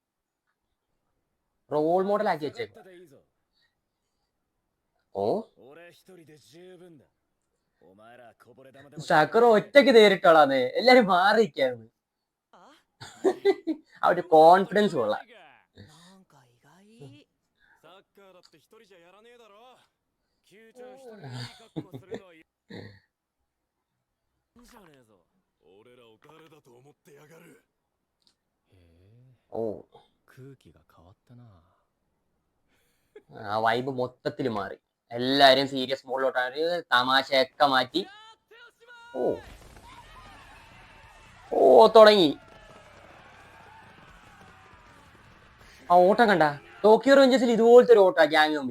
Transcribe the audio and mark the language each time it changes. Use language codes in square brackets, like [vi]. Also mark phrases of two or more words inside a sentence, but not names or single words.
[en] role model [ml] ആക്കി വെച്ചേക്കും. സക്കുറ ഒറ്റയ്ക്ക് നേരിട്ടോളാന്ന്, എല്ലാരും മാറിയിരിക്കാന്ന്. ആ ഒരു കോൺഫിഡൻസ് കൊള്ളാം. [ja] カーだって一人じゃやらねえだろ。キューちゃん一人でいい格好するのはいいんじゃねえぞ。俺らを誰だと思ってやがる。へえ。 [ml] ഓ [ja] 空気が変わったな。 [ml] ആ വൈബ് മൊത്തത്തിൽ മാറി. എല്ലാരും [en] serious mode-ലോട്ടാണ്, [ml] തമാശയൊക്കെ മാറ്റി. ഓ ഓ തുടങ്ങി. ആ ഓട്ടം കണ്ട, ടോക്കിയോ റേഞ്ചേഴ്സിൽ ഇതുപോലത്തെ ഒരു ഓട്ടാ ഗ്യാങ് തമ്മിൽ.